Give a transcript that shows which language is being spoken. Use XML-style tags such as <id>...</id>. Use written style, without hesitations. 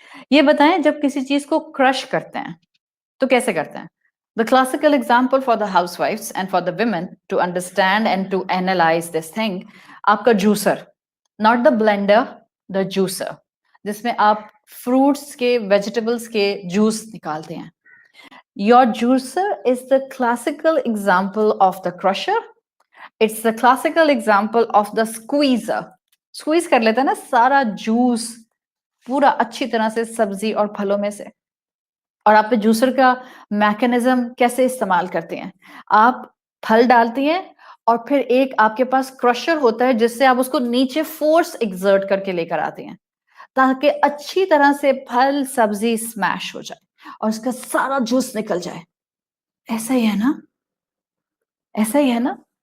<ur>یہ بتائیں جب کسی چیز کو کرش کرتے ہیں تو کیسے کرتے ہیں؟</ur> <en>The classical example for the housewives and for the women to understand and to analyze this thing,</en> <ur>آپ کا juicer,</ur> <en>not the blender, the juicer,</en> <ur>جس میں آپ</ur> <en>fruits کے, vegetables</en> <ur>کے جوس نکالتے ہیں.</ur> <en>Your juicer is the classical example of the crusher. It's the classical example of the squeezer.</en> <ur>Squeeze کر لیتا ہے نا سارا جوس پورا اچھی طرح سے سبزی اور پھلوں میں سے. اور آپ پہ جوسر کا میکنزم کیسے استعمال کرتے ہیں؟ آپ پھل ڈالتی ہیں اور پھر ایک آپ کے پاس کرشر ہوتا ہے جس سے آپ اس کو نیچے فورس ایگزرٹ کر کے لے کر آتے ہیں تاکہ اچھی طرح سے پھل سبزی اسمیش ہو جائے اور اس کا سارا جوس نکل جائے. ایسا ہی ہے نا, ایسا ہی ہے نا.</ur>